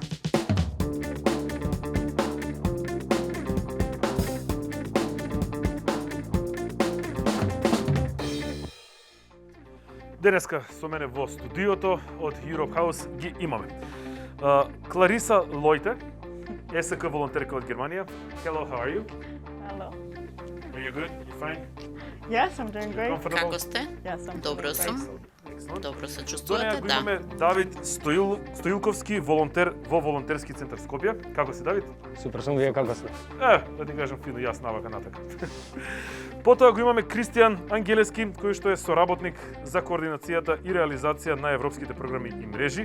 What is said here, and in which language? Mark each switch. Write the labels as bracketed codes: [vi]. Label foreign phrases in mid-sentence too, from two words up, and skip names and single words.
[mk] Денеска со мене во студиото од Europe House ги имаме Клариса Лојте, СК волонтерка од Германија. [en] Hello, how are you? Hello. Are you good? You fine? Yes, I'm doing great. Comfortable? [mk] Како сте? [en] Yes, I'm [mk] Добро [en] doing [mk] сум. [en] great. Excellent. [mk] Добро се До неја чувствувате, го да. имаме Давид Стоилковски, волонтер во волонтерски центар Скопје. Како си, Давид? Супер сум, вие како сте? Да ти кажам фино, јас навака натака. Потоа го имаме Кристијан Ангелески, кој што е соработник за координацијата и реализација на европските програми и мрежи.